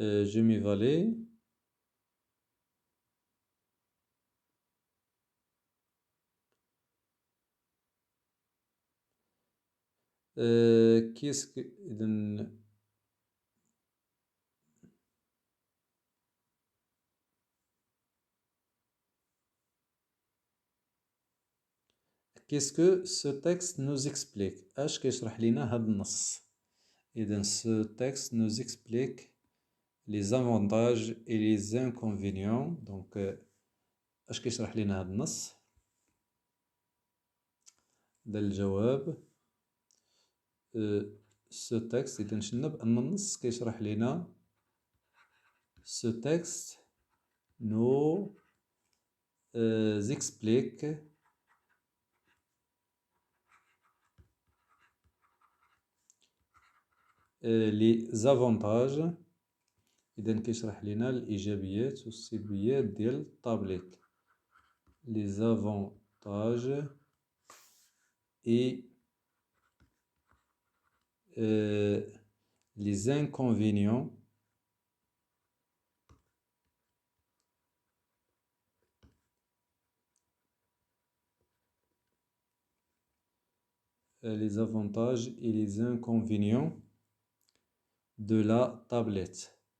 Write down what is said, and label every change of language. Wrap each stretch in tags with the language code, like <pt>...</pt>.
<fr>جو ميفالي qu'est-ce que إذن qu'est-ce que ce texte nous explique.</fr> <ar>اش كيشرح لينا هاد النص.</ar> <fr>إذن ce texte nous explique les avantages et les inconvénients.</fr> <ar>Donc اش كيشرح لينا هاد النص. هذا الجواب.</ar> <fr>ce texte</fr> <ar>إذن شفنا بأن النص كيشرح لينا</ar> <fr>ce texte nous explique les avantages.</fr> <ar>إذن كيشرح لينا الإيجابيات والسلبيات ديال التابلت.</ar> <fr>les avantages et les inconvénients les avantages et les inconvénients de la tablette.</fr>